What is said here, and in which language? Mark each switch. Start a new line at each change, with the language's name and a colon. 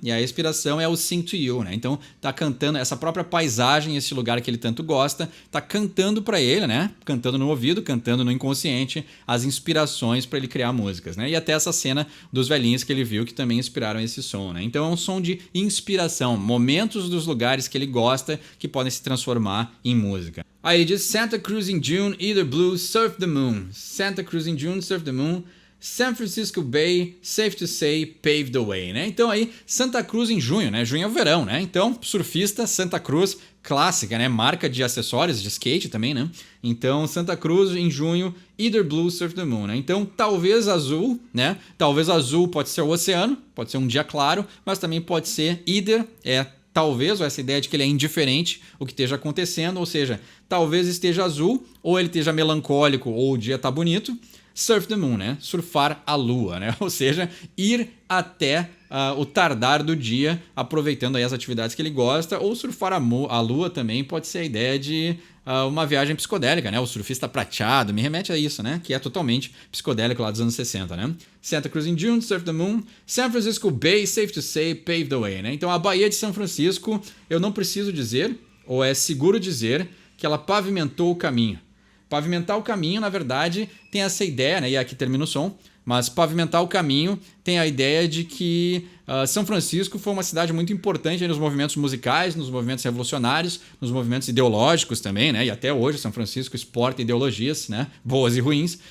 Portuguese: E a inspiração é o Sing to You, né? Então tá cantando essa própria paisagem, esse lugar que ele tanto gosta, tá cantando para ele, né? Cantando no ouvido, cantando no inconsciente, as inspirações para ele criar músicas, né? E até essa cena dos velhinhos que ele viu que também inspiraram esse som, né? Então é um som de inspiração, momentos dos lugares que ele gosta que podem se transformar em música. Aí ele diz
English: Santa Cruz in June, either blue, surf the moon. Santa Cruz in June, surf the moon. San Francisco Bay, safe to say, paved the way, né?
Portuguese: Então aí, Santa Cruz em junho, né? Junho é o verão, né? Então, surfista, Santa Cruz, clássica, né? Marca de acessórios, de skate também, né? Então, Santa Cruz em junho,
English: either blue, surf the moon,
Portuguese: né? Então, talvez azul, né? Talvez azul pode ser o oceano, pode ser um dia claro, mas também pode ser either, talvez, ou essa ideia de que ele é indiferente o que esteja acontecendo, ou seja, talvez esteja azul, ou ele esteja melancólico, ou o dia tá bonito.
English: surf the moon,
Portuguese: né? Surfar a lua, né? Ou seja, ir até o tardar do dia, aproveitando aí as atividades que ele gosta, ou surfar a lua também pode ser a ideia de uma viagem psicodélica, né? O surfista prateado, me remete a isso, né? Que é totalmente psicodélico lá dos anos 60, né?
English: Santa Cruz in June, Surf the Moon. San Francisco Bay, safe to say, paved the way, né?
Portuguese: Então a Baía de São Francisco, eu não preciso dizer, ou é seguro dizer, que ela pavimentou o caminho. Pavimentar o caminho, na verdade, tem essa ideia, né? E aqui termina o som. Mas pavimentar o caminho tem a ideia de que São Francisco foi uma cidade muito importante nos movimentos musicais, nos movimentos revolucionários, nos movimentos ideológicos também, né? E até hoje São Francisco exporta ideologias, né? Boas e ruins.